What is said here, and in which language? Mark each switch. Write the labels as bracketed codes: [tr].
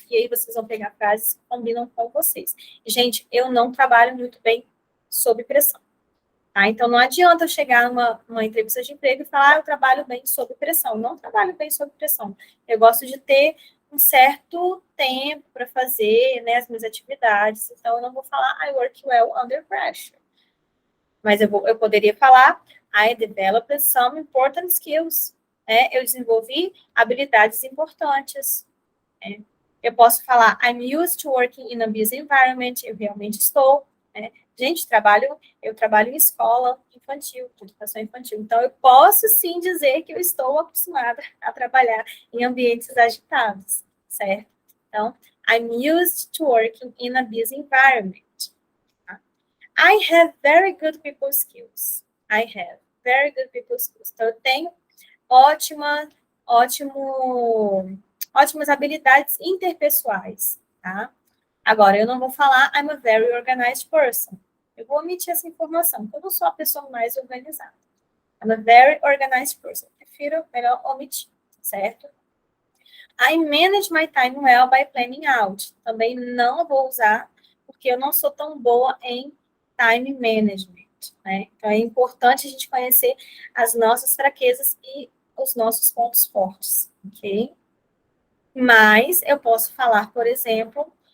[pt] E aí vocês vão pegar frases que combinam com vocês. Gente, eu não trabalho muito bem sob pressão. Tá? Então não adianta eu chegar numa entrevista de emprego e falar, eu trabalho bem sob pressão. Não trabalho bem sob pressão. Eu gosto de ter um certo tempo para fazer, né, as minhas atividades. Então eu não vou falar, [en] I work well under pressure. [pt] Mas eu poderia falar, [en] I developed some important skills. [pt] Eu desenvolvi habilidades importantes. Eu posso falar, [en] I'm used to working in a busy environment. [pt] Eu realmente estou. Gente, eu trabalho em escola infantil, educação infantil. Então, eu posso sim dizer que eu estou acostumada a trabalhar em ambientes agitados, certo? [en] Então, I'm used to working in a busy environment. I have very good people skills. I have very good people skills. [pt] Então, eu tenho ótimas habilidades interpessoais, tá? Agora, eu não vou falar [en] I'm a very organized person. [pt] Eu vou omitir essa informação, porque eu não sou a pessoa mais organizada. [en] I'm a very organized person. [pt] Prefiro melhor omitir, certo? [en] I manage my time well by planning out. [pt] Também não vou usar, porque eu não sou tão boa em time management, né? Então, é importante a gente conhecer as nossas fraquezas e os nossos pontos fortes, ok? Mas eu posso falar, por exemplo,